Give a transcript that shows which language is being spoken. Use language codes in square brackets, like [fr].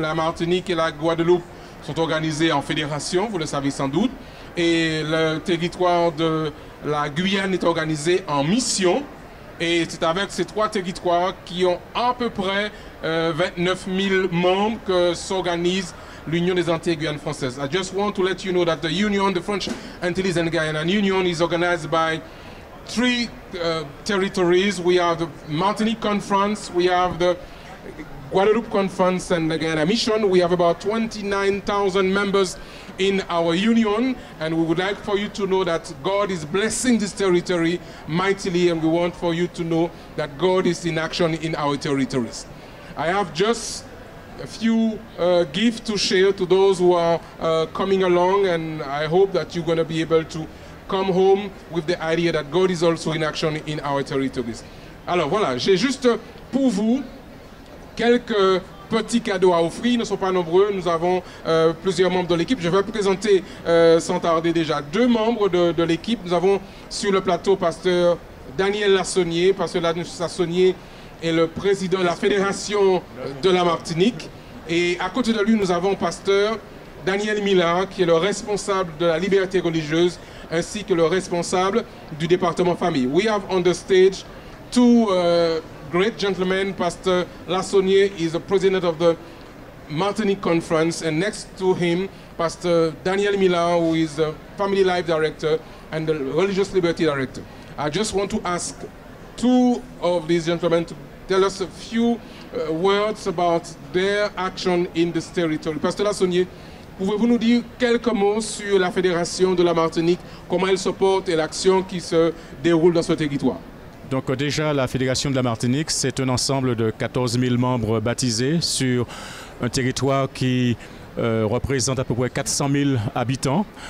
[fr] La Martinique et la Guadeloupe sont organisés en fédération, vous le savez sans doute, et le territoire de la Guyane est organisé en mission, et c'est avec ces 3 territoires qui ont à peu près 29 000 membres que s'organise l'Union des Antilles-Guyane françaises. [en] I just want to let you know that the Union, the French Antilles and Guyana Union, is organized by 3 territories. We have the Martinique Conference, we have the Guadeloupe Conference and the Guyana Mission. We have about 29,000 members in our union, and we would like for you to know that God is blessing this territory mightily, and we want for you to know that God is in action in our territories. I have just a few gifts to share to those who are coming along, and I hope that you're going to be able to come home with the idea that God is also in action in our territories. [fr] Alors voilà, j'ai juste pour vous quelques petits cadeaux à offrir. Ils ne sont pas nombreux, nous avons plusieurs membres de l'équipe. Je vais présenter sans tarder déjà 2 membres de l'équipe. Nous avons sur le plateau pasteur Daniel Lassonnier. Pasteur Lassonnier est le président de la Fédération de la Martinique. Et à côté de lui, nous avons pasteur Daniel Millard, qui est le responsable de la liberté religieuse, ainsi que le responsable du département famille. [en] We have on the stage 2 great gentlemen. Pastor Lassonnier is the president of the Martinique Conference, and next to him, Pastor Daniel Millard, who is the Family Life Director and the Religious Liberty Director. I just want to ask 2 of these gentlemen to tell us a few words about their action in this territory. [fr] Pastor Lassonnier, pouvez-vous nous dire quelques mots sur la Fédération de la Martinique, comment elle se porte et l'action qui se déroule dans ce territoire? Donc déjà, la Fédération de la Martinique, c'est un ensemble de 14 000 membres baptisés sur un territoire qui représente à peu près 400 000 habitants.